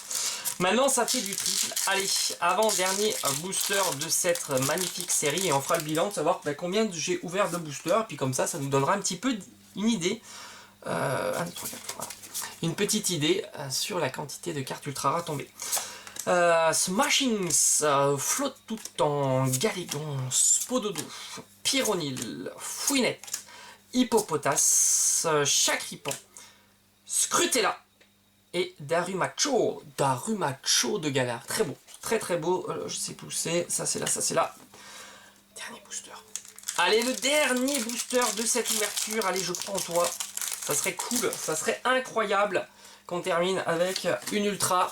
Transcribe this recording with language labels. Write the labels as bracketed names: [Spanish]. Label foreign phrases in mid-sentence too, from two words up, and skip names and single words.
[French] Maintenant, ça fait du triple. Allez, avant-dernier booster de cette magnifique série. Et on fera le bilan de savoir combien j'ai ouvert de boosters. Puis comme ça nous donnera un petit peu une idée. 1, 2, 3, 4, voilà. Une petite idée sur la quantité de cartes ultra rares tombées. Smashings, Flotte tout en Galégon, Spododo, Pyronil, Fouinette, Hippopotas, Chacripan, Scrutella et Darumacho de Galar. Très beau, très beau. Je sais pousser, ça c'est là. Dernier booster. Allez, le dernier booster de cette ouverture. Allez, je crois en toi. Ça serait cool, ça serait incroyable qu'on termine avec une ultra.